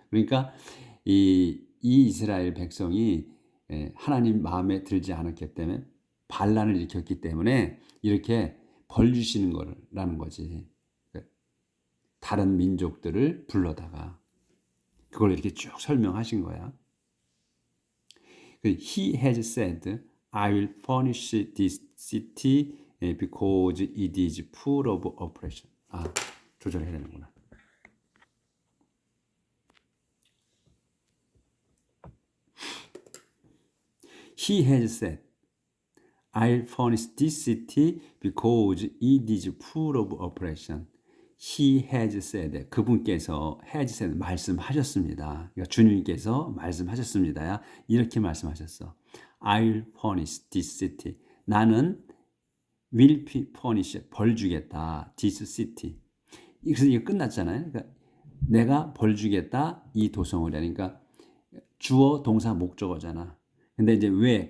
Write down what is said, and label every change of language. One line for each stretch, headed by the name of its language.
Korean: 그러니까 이 이스라엘 백성이 하나님 마음에 들지 않았기 때문에 반란을 일으켰기 때문에 이렇게 벌 주시는 거라는 거지. 다른 민족들을 불러다가 그걸 이렇게 쭉 설명하신 거야.
English: He has said, I will punish this city because it is full of oppression.
Korean: 조절해야 되는구나.
English: He has said, I'll punish this city because it is full of oppression. He has said,
Korean: 그분께서
English: has said,
Korean: 말씀하셨습니다. 그러니까 주님께서 말씀하셨습니다. 이렇게 말씀하셨어.
English: I'll punish this city.
Korean: 나는
English: will punish,
Korean: 벌 주겠다.
English: this city.
Korean: 그래서 이거 끝났잖아요. 그러니까 내가 벌 주겠다. 이 도성을. 그러니까 주어, 동사, 목적어잖아. 근데 이제 왜?